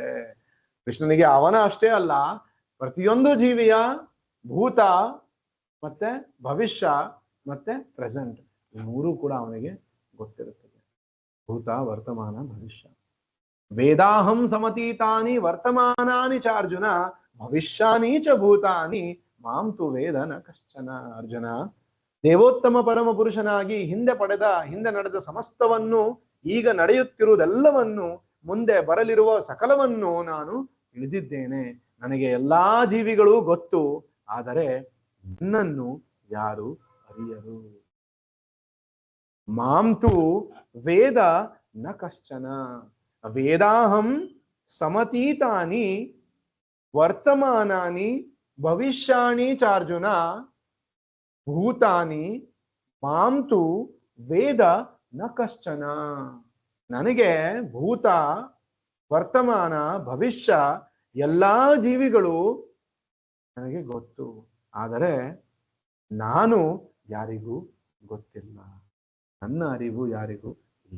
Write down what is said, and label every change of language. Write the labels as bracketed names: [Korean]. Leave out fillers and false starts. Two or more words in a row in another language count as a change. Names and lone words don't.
[Kannada] ಕೃಷ್ಣನಿಗೆ ಅವನ ಅಷ್ಟೇ ಅಲ್ಲ, ಪ್ರತಿಯೊಂದು ಜೀವಿಯ ಭೂತ ಮತ್ತೆ ಭವಿಷ್ಯ ಮತ್ತೆ ಪ್ರೆಸೆಂಟ್, ಈ ಮೂರು ಕೂಡ ಅವನಿಗೆ ಗೊತ್ತಿರುತ್ತದೆ. ಭೂತ, ವರ್ತಮಾನ, ಭವಿಷ್ಯ. [Sanskrit] ವೇದಾಹಂ ಸಮತೀತಾನಿ ವರ್ತಮಾನಾನಿ ಚ ಅರ್ಜುನ ಭವಿಷ್ಯಾನಿ ಚ ಭೂತಾನಿ ಮಾಂ ತು ವೇದ ನ ಕಶ್ಚನ. ಅರ್ಜುನ, [Kannada] ದೇವೋತ್ತಮ ಪರಮ ಪುರುಷನಾಗಿ ಹಿಂದೆ ನಡೆದ ಸಮಸ್ತವನ್ನು, ಈಗ ನಡೆಯುತ್ತಿರುವುದೆಲ್ಲವನ್ನು, ಮುಂದೆ ಬರಲಿರುವ ಸಕಲವನ್ನು ನಾನು ತಿಳಿದಿದ್ದೇನೆ. ನನಗೆ ಎಲ್ಲಾ ಜೀವಿಗಳು ಗೊತ್ತು, ಆದರೆ ನನ್ನನ್ನು ಯಾರು ಅರಿಯರು. [Sanskrit] ಮಾಂ ತು ವೇದ ನ ಕಶ್ಚನ. ವೇದಾಹಂ ಸಮತೀತಾನಿ ವರ್ತಮಾನಾನಿ ಭವಿಷ್ಯಾಣಿ ಚಾರ್ಜುನ ಭೂತಾನಿ ಮಾಂತು ವೇದ ನ ಕಶ್ಚನ. [Kannada] ನನಗೆ ಭೂತ ವರ್ತಮಾನ ಭವಿಷ್ಯ ಎಲ್ಲಾ ಜೀವಿಗಳು ನನಗೆ ಗೊತ್ತು, ಆದರೆ ನಾನು ಯಾರಿಗೂ ಗೊತ್ತಿಲ್ಲ, ನನ್ನ ಅರಿವು ಯಾರಿಗೂ ಇಲ್ಲ.